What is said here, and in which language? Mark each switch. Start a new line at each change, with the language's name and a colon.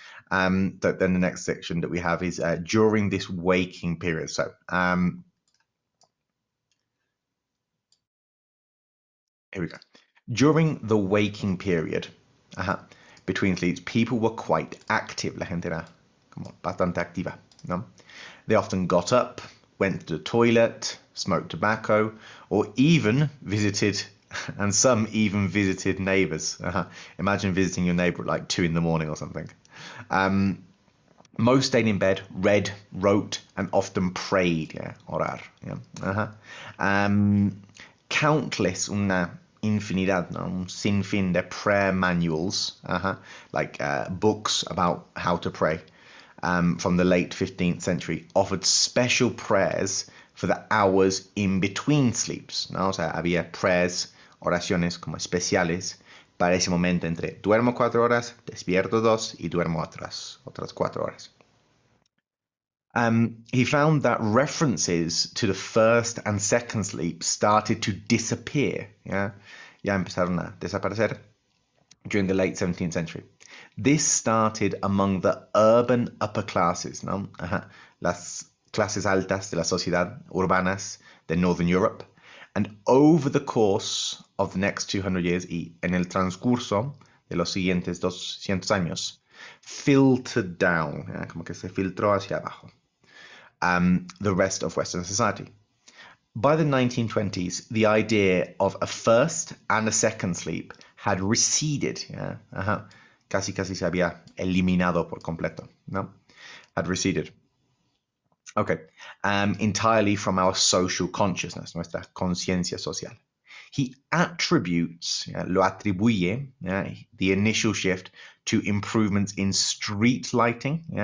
English: Then the next section that we have is during this waking period. So here we go. During the waking period, between sleeps, people were quite active.
Spanish: La gente era como bastante activa, ¿no?
English: They often got up, went to the toilet, smoked tobacco, or even visited, and some even visited neighbors. Imagine visiting your neighbor at like 2 in the morning or something. Most stayed in bed, read, wrote, and often prayed. Yeah, orar. Yeah. Countless,
Spanish: una infinidad, no, un sinfín de
English: prayer manuals, like books about how to pray, from the late 15th century, offered special prayers for the hours in between sleeps, ¿no?
Spanish: O sea, había prayers, oraciones como especiales para ese momento entre duermo 4 horas, despierto 2 y duermo otras 4 horas.
English: He found that references to the first and second sleep started to disappear. Yeah,
Spanish: ya empezaron a desaparecer
English: during the late 17th century. This started among the urban upper classes, ¿no? Las
Spanish: clases altas de la sociedad urbanas de Northern Europe.
English: And over the course of the next 200 years,
Spanish: y en el transcurso de los siguientes 200 años,
English: filtered down,
Spanish: como que se filtró hacia abajo,
English: the rest of Western society. By the 1920s, the idea of a first and a second sleep had receded.
Spanish: Casi se había eliminado por completo.
English: No? Had receded. Okay. Entirely from our social consciousness,
Spanish: nuestra conciencia social.
English: He attributes,
Spanish: lo atribuye,
English: the initial shift to improvements in street lighting.